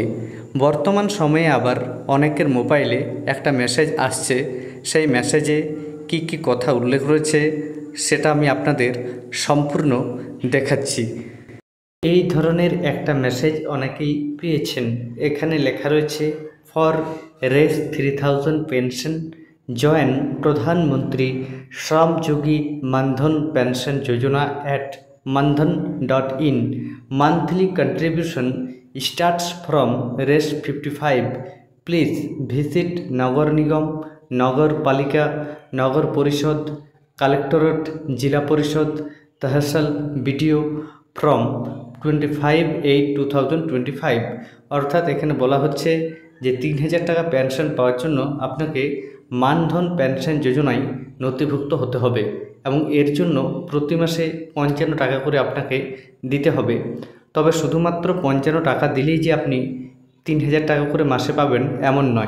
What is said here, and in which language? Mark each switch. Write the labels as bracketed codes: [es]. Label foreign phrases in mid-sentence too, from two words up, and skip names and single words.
[bn] বর্তমান সময়ে আবার অনেকের মোবাইলে একটা মেসেজ আসছে, সেই মেসেজে কি কি কথা উল্লেখ রয়েছে সেটা আমি আপনাদের সম্পূর্ণ দেখাচ্ছি। এই ধরনের একটা মেসেজ অনেকেই পেয়েছেন। এখানে লেখা রয়েছে, [en] for Rs 3000 pension join [bn] প্রধানমন্ত্রী শ্রমযোগী মানধন পেনশন যোজনা [en] at mandhan.in. Monthly contribution starts from res 55. Please visit Nagar Nigam, Nagar Palika, Nagar Porishod, Collectorate, Jila Porishod, Tahsil BDO from 25/8/2025। [bn] অর্থাৎ এখানে বলা হচ্ছে যে ৩,০০০ টাকা পেনশন পাওয়ার জন্য আপনাকে মানধন পেনশন যোজনায় নথিভুক্ত হতে হবে এবং এর জন্য প্রতি মাসে ৫৫ টাকা করে আপনাকে দিতে হবে। তবে শুধুমাত্র ৫৫ টাকা দিলেই যে আপনি ৩,০০০ টাকা করে মাসে পাবেন এমন নয়।